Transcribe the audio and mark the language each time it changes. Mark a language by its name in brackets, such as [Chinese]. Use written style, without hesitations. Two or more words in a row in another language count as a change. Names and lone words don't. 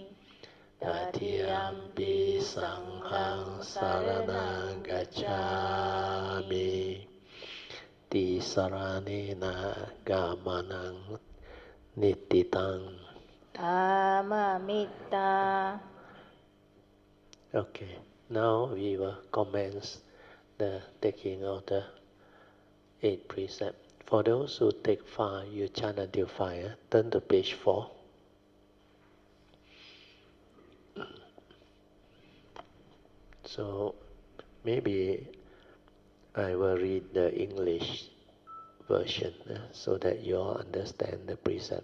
[Pali] Tatiyampi Sanghang saranang gacchami. Tisaranena gamanang nittitang. Amamitta. [English] Okay, now we will commence the taking of the 8 precepts. For those who take 5, you chant until 5. Turn to page 4. So maybe I will read the English version so that you all understand the precept.